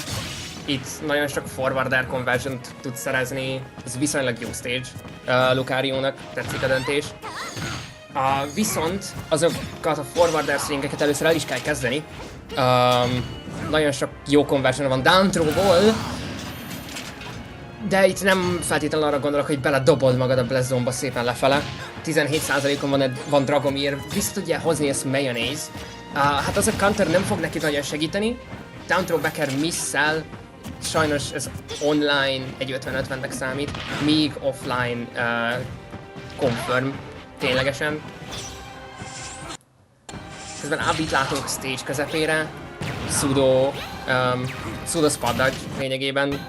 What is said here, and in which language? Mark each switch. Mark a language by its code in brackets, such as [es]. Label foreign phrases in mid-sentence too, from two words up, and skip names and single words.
[hu] Itt nagyon sok [en] forwarder conversion-t [hu] tud szerezni, ez viszonylag jó stage. Lucario-nak tetszik a döntés. Viszont azokat a [en] forwarder swingeket [hu] először el is kell kezdeni. Nagyon sok jó conversion van [en] down throw-ból, [hu] de itt nem feltétlenül arra gondolok, hogy beledobod magad a [en] blast zone-ba [hu] szépen lefele. 17%-on van Dragomir, vissza tudja hozni ezt Mayonnaise. Hát az a counter nem fog neki nagyon segíteni. [en] Down throw backer miss-szel, [hu] sajnos ez online egy 50-50-nek számít, míg offline confirm ténylegesen. Közben A-beat látunk stage közepére, [en] pseudo spot dodge [hu] lényegében.